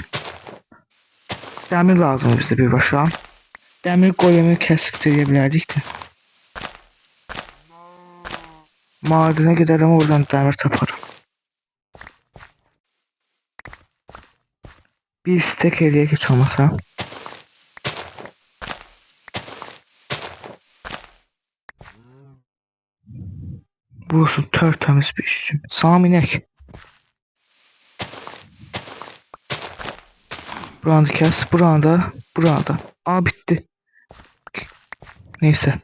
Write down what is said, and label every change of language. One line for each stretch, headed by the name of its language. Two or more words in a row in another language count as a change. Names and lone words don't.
Azerbaijani: Dəmir lazımdır bizə birbaşa. Dəmir golemi kəsib deyə bilərdik də.
Turkish: Madene giderim,
Azerbaijani: oradan dəmir taparım. Bir stek eləyək heç olmasa.
Turkish: Burası tertemiz bir işim. Sağa inek. Buranı kes. Burada. Bitti. Neyse.